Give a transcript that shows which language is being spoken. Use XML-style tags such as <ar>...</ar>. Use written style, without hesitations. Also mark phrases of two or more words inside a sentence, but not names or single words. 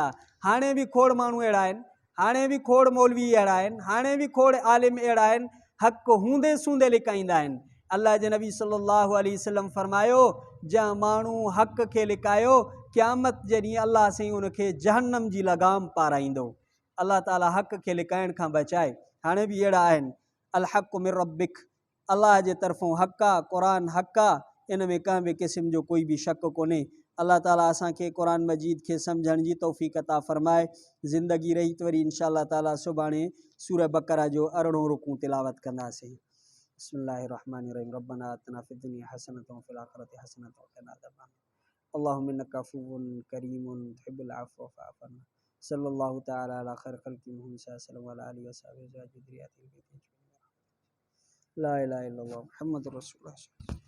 <sd>हाणे बि खोड़ माण्हू अहिड़ा आहिनि, हाणे बि खोड़ मौलवी अहिड़ा आहिनि, हाणे बि खोड़ आलिम अहिड़ा आहिनि, हक़ हूंदे सूंदे लिकाईंदा आहिनि। अल्लाह जे नबी</sd> <ar>صلى الله عليه وسلم</ar> <sd>फरमायो, जंहिं माण्हू हक़ खे लिकायो क़यामत जे ॾींहुं अल्लाह साईं उनखे जहन्नम जी लगाम पाराईंदो। अल्लाह ताला हक़ खे लिकाइण खां बचाए। हाणे बि अहिड़ा आहिनि।</sd> <ar>الحق من ربك,</ar> <sd>अल्लाह जे तरफ़ों हक़ आहे, क़ुरान हक़ आहे, इन में कंहिं बि क़िस्म जो कोई बि शक कोन्हे। अल्लाह ताला असांखे क़ुरान मजीद खे सम्झण जी तौफ़ीक़ अता फ़रमाए। ज़िंदगी रही त वरी</sd> <ar>إن شاء الله تعالى</ar> <sd>सुभाणे सूरह बक़रा जो 18 रुकू तिलावत कंदासीं।</sd> <ar>بسم الله الرحمن الرحيم. ربنا آتنا في الدنيا حسنة وفي الآخرة حسنة وقنا عذاب النار. اللهم إنك عفو كريم تحب العفو فاعف عنا. صلى الله تعالى على خير خلق محمد صلى الله وعلى آله وصحبه لا إله إلا الله محمد رسول الله.</ar>